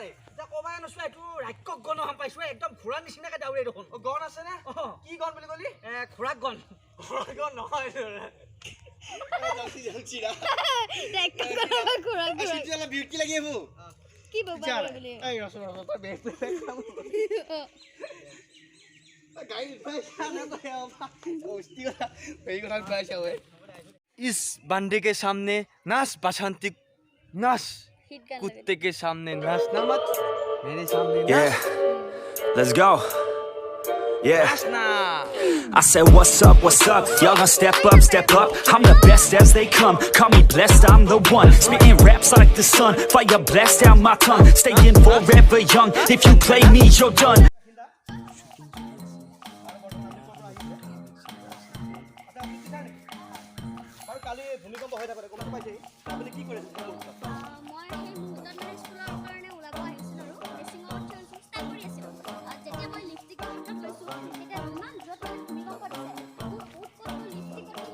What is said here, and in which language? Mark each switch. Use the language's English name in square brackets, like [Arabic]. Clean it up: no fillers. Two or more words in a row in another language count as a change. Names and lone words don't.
[Assamese] এতিয়া ক'বাই নোচোৱা এইটো ৰাক্ষস গণ পাইছো একদম ঘোঁৰা নিচিনাকৈ দাউৰে দেখোন গণ আছে নে অঁ কি গণ বুলি ক'লি খোৰাক গণ গণ নহয় বিউটি লাগি এইবোৰ কি বাবা বুলি [Hindi] इस बंदे के सामने नाच बसंती नाच [Assamese] হিট গান [Hindi] कुत्ते के सामने नाचना मत मेरे सामने [English] Yeah, let's go. Yeah, [Hindi] नाचना [English] I said, what's up, y'all gonna step up, I'm the best as they come, call me blessed, I'm the one, spitting raps like the sun, fire blast out my tongue, staying forever young, if you play me, you're done. [Assamese] আৰু কালি ভূমিকম্প হৈ থাকোঁতে গম পাইছে আপুনি কি কৰিছে মই সেই মুহূৰ্তত মানে স্কুলৰ কাৰণে ওলাব আহিছিলোঁ আৰু ড্ৰেছিঙত ষ্টাইল কৰি আছিলোঁ যেতিয়া মই লিপষ্টিকৰ হাতত লৈছোঁ তেতিয়া ইমান জোৰত মানে ভূমিকম্প দিছে মোৰ ক'ত লিপষ্টিকত